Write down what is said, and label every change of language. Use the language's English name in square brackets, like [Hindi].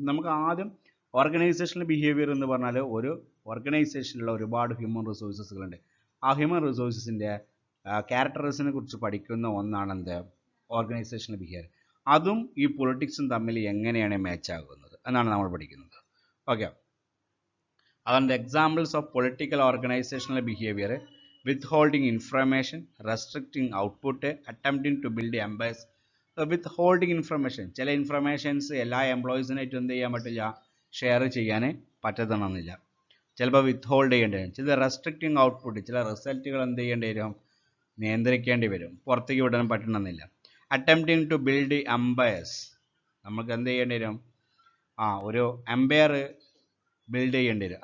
[Malayalam] നമുക്ക് ആദ്യം organisational behaviour എന്ന് പറഞ്ഞാൽ ഒരു ഓർഗനൈസേഷനിലുള്ള ഒരുപാട് ഹ്യൂമൻ റിസോഴ്സസുകളുണ്ട്. ആ ഹ്യൂമൻ റിസോഴ്സസിൻ്റെ ക്യാരക്ടറിസിനെ കുറിച്ച് പഠിക്കുന്ന ഒന്നാണ് എന്ത്, ഓർഗനൈസേഷണൽ ബിഹേവിയർ. അതും ഈ പൊളിറ്റിക്സും തമ്മിൽ എങ്ങനെയാണ് മാച്ച് ആകുന്നത് എന്നാണ് നമ്മൾ പഠിക്കുന്നത്. [English] Okay, അതാണ് examples of political organisational behaviour: withholding information, restricting output, attempting to build empires. withholding information, [Malayalam] ചില ഇൻഫർമേഷൻസ് എല്ലാ എംപ്ലോയീസിനായിട്ട് എന്ത് ചെയ്യാൻ പറ്റില്ല, ഷെയർ ചെയ്യാൻ പറ്റണമെന്നില്ല. ചിലപ്പോൾ വിത്ത്ഹോൾഡ് ചെയ്യേണ്ടി വരും. ചില റെസ്ട്രിക്റ്റിംഗ് ഔട്ട്പുട്ട്, ചില റിസൾട്ടുകൾ എന്ത് ചെയ്യേണ്ടി വരും, നിയന്ത്രിക്കേണ്ടി വരും, പുറത്തേക്ക് വിടാൻ പറ്റണമെന്നില്ല. [English] attempting to build empires, [Malayalam] നമുക്ക് എന്ത് ചെയ്യേണ്ടി വരും, ഒരു എംപയർ ബിൽഡ് ചെയ്യേണ്ടി വരും.